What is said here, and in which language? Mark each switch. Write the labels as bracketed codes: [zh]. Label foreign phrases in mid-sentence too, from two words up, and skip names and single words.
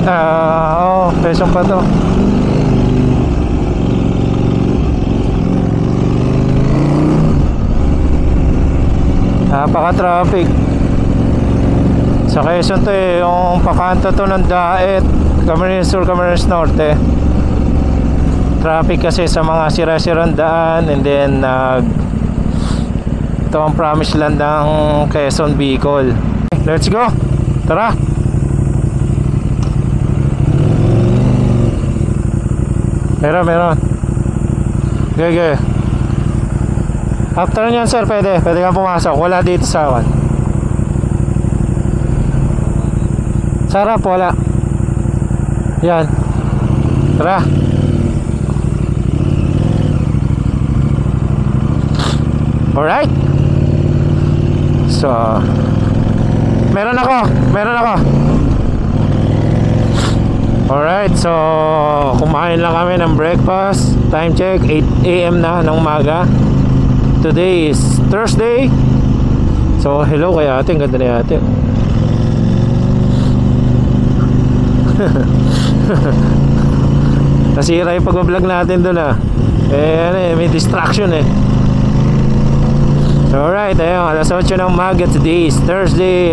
[tl] Quezon pa to. Napaka-traffic sa Quezon to eh. Yung pakanto to ng Daet, Camarines Sur, Camarines Norte. Traffic kasi sa mga sira-sirang daan. [en] And then [tl] ito ang [en] promised land [tl] ng Quezon, Bicol. [en] Let's go, [tl] tara. Meron. Okay. After nyan sir, pwede kang pumasok. Wala dito sa akin. Sarap, wala. Yan. Tara. Alright. So meron ako. [en] Alright, so [tl] kumain lang kami ng breakfast. [en] Time check 8 AM [tl] na ng umaga. [en] Today is Thursday. [tl] So hello kay ate, ang ganda ni ate. Nasira yung pag-vlog natin doon ah. May distraction eh. [en] So alright, [tl] ayun, alas 8 ng umaga. [en] Today is Thursday.